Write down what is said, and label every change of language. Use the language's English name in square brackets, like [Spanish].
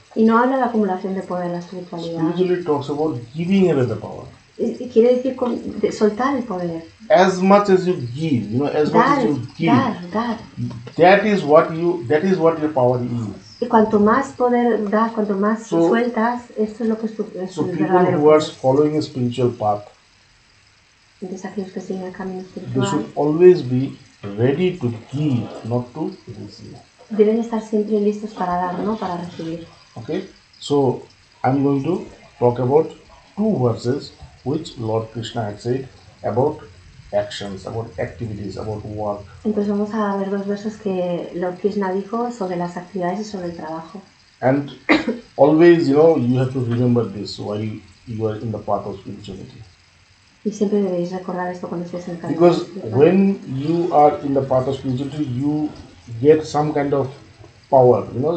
[Spanish] Y no habla de acumulación de poder la espiritualidad. [English] Spirituality talks about giving away the power. [Spanish] Y quiere decir de soltar el poder. [English] As much as you give, as much as you give. [Spanish] Dar. [English] That is what your power is. [Spanish] Y cuanto más poder das, cuanto más sueltas, esto es lo que es tu verdadero. [English] So people who are following a spiritual path, [Spanish] entonces aquellos que siguen el camino [English] they [Spanish] espiritual [English] should always be ready to give, not to receive. [Spanish] Deben estar siempre listos para dar, no para recibir. [English] Okay, so I'm going to talk about two verses which Lord Krishna had said about actions, about activities, about work. [Spanish] Entonces vamos a ver 2 versos que Lord Krishna dijo sobre las actividades y sobre el trabajo. [English] And always, you have to remember this while you are in the path of spirituality. [Spanish] Y siempre debéis recordar esto cuando estéis en el camino. [English] Because when you are in the path of spirituality, you get some kind of power.